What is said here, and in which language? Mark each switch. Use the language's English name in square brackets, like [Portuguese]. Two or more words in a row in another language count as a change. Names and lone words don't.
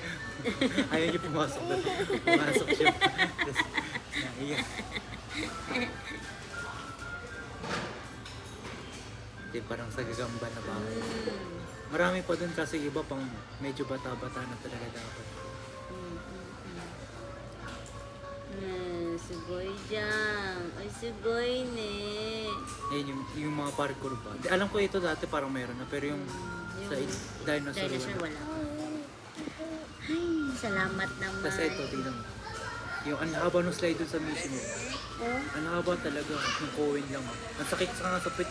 [Filipino] Ayaw niya pumasok doon. Pumasok siya. Tapos, naiyak. Hindi, parang sa gagamba na ba? Marami pa doon kasi iba pang medyo bata-bata na talaga dapat. [Japanese] すごいじゃん。すごいね。 [Filipino] Ayun yung mga parkour ba? Alam ko ito dati parang meron na, pero yung sa dinosaur Dinosaur wala. wala. Ay, salamat naman. Tapos ito, tingnan mo. Yung ang haba ng slide dun sa mission mo. Oh, Ang haba talaga. Yung Cohen lang. Ang sakit ka nga sa pit.